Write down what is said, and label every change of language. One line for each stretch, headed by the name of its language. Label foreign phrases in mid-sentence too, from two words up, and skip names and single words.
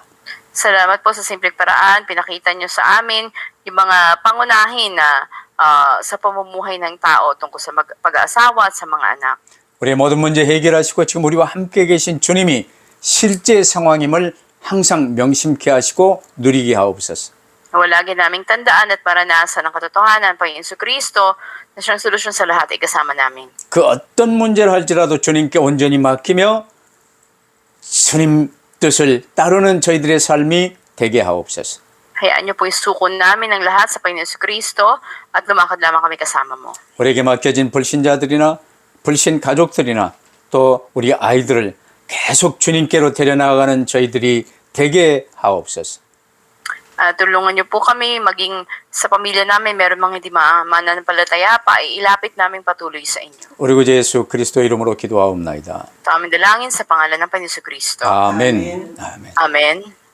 Filipino: Salamat po sa simpleng paraan. Pinakita niyo sa amin yung mga pangunahin na sa pamumuhay ng tao tungkol sa pag-aasawa at sa mga anak.
Korean: 우리의 모든 문제 해결하시고 지금 우리와 함께 계신 주님이 실제 상황임을 항상 명심케 하시고 누리게 하옵소서.
Filipino: Lagi naming tandaan at maranasan ang katotohanan ng Panginoon Kristo na siyang solusyon sa lahat ay kasama namin.
Korean: 그 어떤 문제를 할지라도 주님께 온전히 맡기며 주님 뜻을 따르는 저희들의 삶이 되게 하옵소서.
Filipino: Hayaan niyo po isukon namin ang lahat sa Panginoon Kristo at lumakad lamang kami kasama mo.
Korean: 우리에게 맡겨진 불신자들이나 불신 가족들이나 또 우리 아이들을 계속 주님께로 데려나가는 저희들이 되게 하옵소서.
Filipino: Tulungan niyo po kami maging sa pamilya namin meron mga hindi mananampalataya pa, ay ilapit namin patuloy sa inyo.
Korean: 우리 구주 예수 그리스도 이름으로 기도하옵나이다.
Filipino: Ito aming dalangin sa pangalan ng Panginoon Kristo.
Korean: 아멘. 아멘.
Filipino: Amen.